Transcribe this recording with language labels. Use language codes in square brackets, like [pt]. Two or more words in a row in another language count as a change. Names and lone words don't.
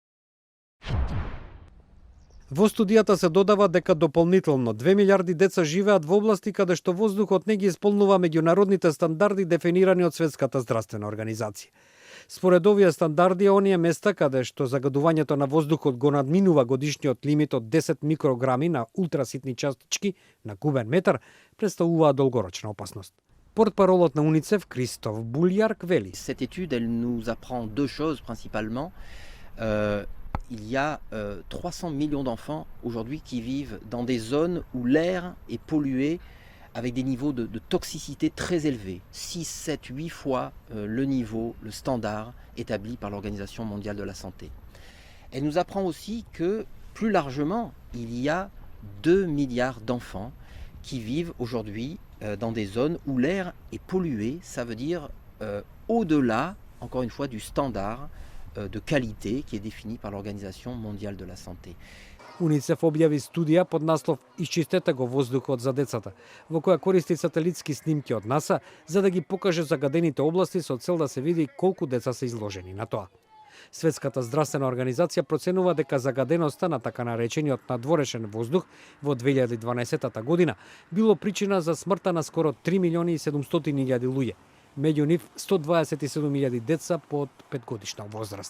[mk] Во студијата се додава дека дополнително 2 милиарди деца живеат во области каде што воздухот не ги исполнува меѓународните стандарди дефинирани од Светската здравствена организација. Според овие стандарди, оние места каде што загадувањето на воздухот го надминува годишниот лимит од 10 микрограми на ултраситни частички на кубен метар, представуваат долгорочна опасност. Портпаролот на УНИЦЕФ Кристоф Булјарк вели: [fr] Cette étude, elle nous apprend deux choses principalement. Il y a 300 millions d'enfants aujourd'hui qui vivent dans des zones où l'air est pollué avec des niveaux de toxicité très élevés, 6, 7, 8 fois le niveau, le standard établi par l'Organisation mondiale de la santé. Elle nous apprend aussi que, plus largement, il y a 2 milliards d'enfants qui vivent aujourd'hui dans des zones où l'air est pollué, ça veut dire au-delà, encore une fois, du standard de qualité qui est défini par l'Organisation mondiale de la santé. [mk] УНИЦЕФ објави студија под наслов "Исчистете го воздухот за децата", во која користи сателитски снимки од НАСА за да ги покаже загадените области со цел да се види колку деца се изложени на тоа. Светската здравствена организација проценува дека загаденоста на така наречениот надворешен воздух во 2012 година било причина за смртта на скоро 3 милиони и 700 илјади луѓе, меѓу нив 127 илјади деца под 5 годишна возраст.